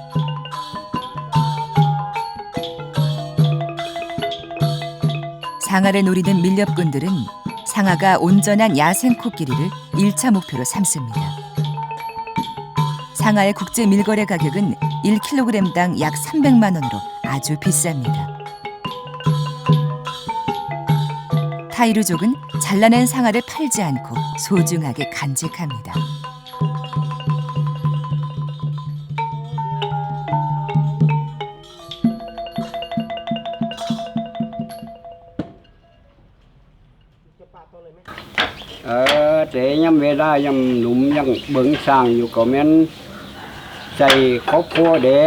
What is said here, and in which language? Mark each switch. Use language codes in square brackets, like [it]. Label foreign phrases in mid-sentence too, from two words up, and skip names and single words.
[ko] 상아를 노리는 밀렵꾼들은 상아가 온전한 야생 코끼리를 1차 목표로 삼습니다. 상아의 국제 밀거래 가격은 1kg당 약 300만 원으로 아주 비쌉니다. 타이루족은 잘라낸 상아를 팔지 않고 소중하게 간직합니다. [tts] แต่ยังเวลายังหนุ่มยังเบิ่งสร้างอยู่ก็แม่นใส่ครอบครัวเด้